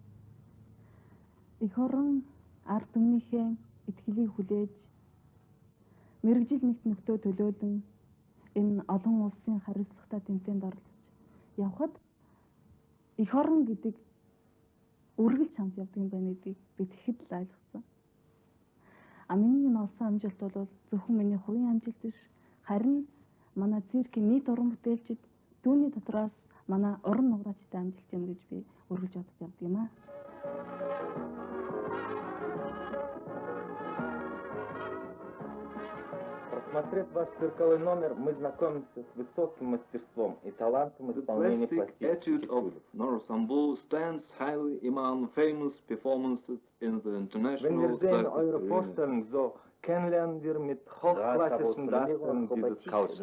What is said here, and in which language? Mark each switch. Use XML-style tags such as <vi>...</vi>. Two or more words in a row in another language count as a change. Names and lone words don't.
<mn>Эх орон ард түмнийхээ итгэлийг хүлээж мэрэгжил нэгт нөхдөө төлөөлөн энэ олон улсын хариуцлагатай тэмцээнд оролцож явхад эх орон гэдэг үргэлж хамт явдаг юм байна гэдгийг би тэгэхэд л ойлгосон. Миний энэ олсон амжилт бол зөвхөн миний хувийн амжилт биш, харин манай циркийн нийт уран бүтээлчид түүний дотроос манай уран нуграачтай амжилт юм гэж би үргэлж бодож явдаг юм аа.</mn> <ru>Просмотрев ваш цирковой номер, мы знакомимся с высоким мастерством и талантом исполнения пластических</ru> <en>of Norsambu stands highly among famous performances in the</en> <de>Wenn</de> <en>international</en> <de>wir sehen eure</de> <en>circuit arena.</en> <de>Vorstellung, so kennenlernen wir mit hochklassischen Darstellungen dieses Nous Kaufmanns.</de>